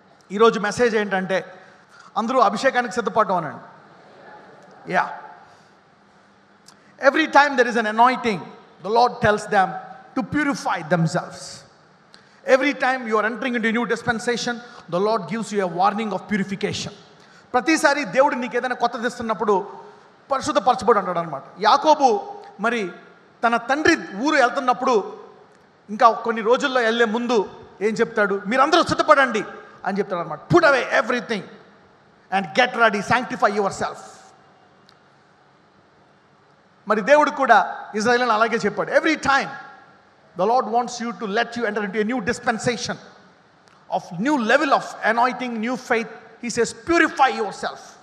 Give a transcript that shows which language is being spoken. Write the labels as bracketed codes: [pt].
[te] ఈరోజు మెసేజ్ ఏంటంటే అందరూ అభిషేకానికి సిద్ధపడటం అనండి. [en] Yeah, every time there is an anointing, the Lord tells them to purify themselves. Every time you are entering into a new dispensation, the Lord gives you a warning of purification. [te] ప్రతిసారి దేవుడు నీకు ఏదైనా కొత్తది ఇస్తున్నప్పుడు పరిశుద్ధపరచబడు అంటాడు అనమాట. యాకోబు మరి తన తండ్రి ఊరు వెళ్తున్నప్పుడు ఇంకా కొన్ని రోజుల్లో వెళ్ళే ముందు ఏం చెప్తాడు? మీరందరూ సిద్ధపడండి అని చెప్తాడు అనమాట. [en] Put away everything and get ready, sanctify yourself. [te] మరి దేవుడు కూడా ఇజ్రాయేలును అలాగే చెప్పాడు. [en] Every time the Lord wants you to let you enter into a new dispensation of new level of anointing, new faith. He says purify yourself.